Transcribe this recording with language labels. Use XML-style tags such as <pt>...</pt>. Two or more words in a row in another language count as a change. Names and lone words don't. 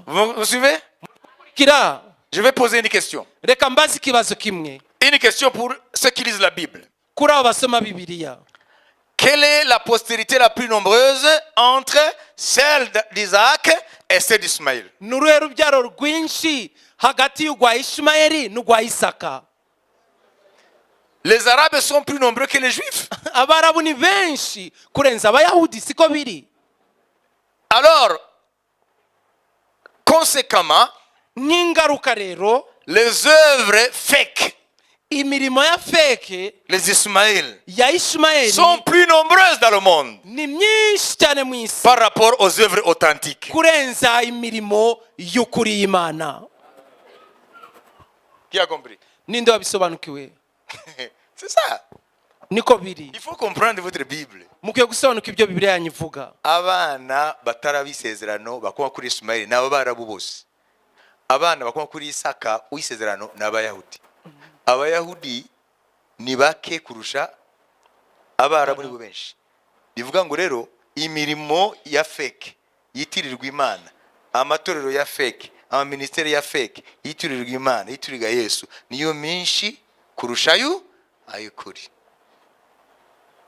<fr>Vous me suivez?</fr> <rw>Kira,</rw> <fr>Je vais poser une question.</fr> <rw>reka mbaze ikibazo kimwe</rw> <fr>Une question pour ceux qui lisent la Bible.</fr> <rw>kuri abo basoma Bibiliya.</rw> <fr>Quelle est la postérité la plus nombreuse entre celle d'Isaac et celle d'Ismaël?</fr> <rw>Ni uruhe rubyaro rwinshi hagati y'urwa Ishimayeli n'urwa Isaka?</rw> <fr>Les Arabes sont plus nombreux que les Juifs.</fr> <rw>Abarabu ni benshi kurenza Abayahudi, siko biri?</rw> <fr>Alors, conséquemment,</fr> <rw>Nk'ingaruka rero,</rw> <fr>les œuvres fake,</fr> <rw>imirimo ya feke</rw> <fr>les Ismaël,</fr> <rw>ya Ishimayeli</rw> <fr>sont plus nombreuses dans le monde</fr> <rw>ni myinshi cyane mu isi</rw> <fr>par rapport aux œuvres authentiques.</fr> <rw>kurenza imirimo y'ukuri y'Imana.</rw> <fr>Qui a compris?</fr> <rw>Ninde wabisobanukiwe?</rw> <fr>C'est ça.</fr> <rw>Niko biri.</rw> <fr>Il faut comprendre votre Bible.</fr> <rw>Mukwiye gusobanuka ibyo Bibiliya yanyu ivuga. Abana batarabisezerano bakomoka kuri Ismaili ni Abarabu bose. Abana bakomoka kuri Isaka uw'isezerano ni Abayahudi. Abayahudi ni bake kurusha Abarabu ni bo benshi. Bivuga ngo rero imirimo ya fake yitirirwa Imana, amatorero ya fake, amaministeri ya fake yitirirwa Imana, yitirirwa Yesu niyo menshi kurusha ay'ukuri.</rw>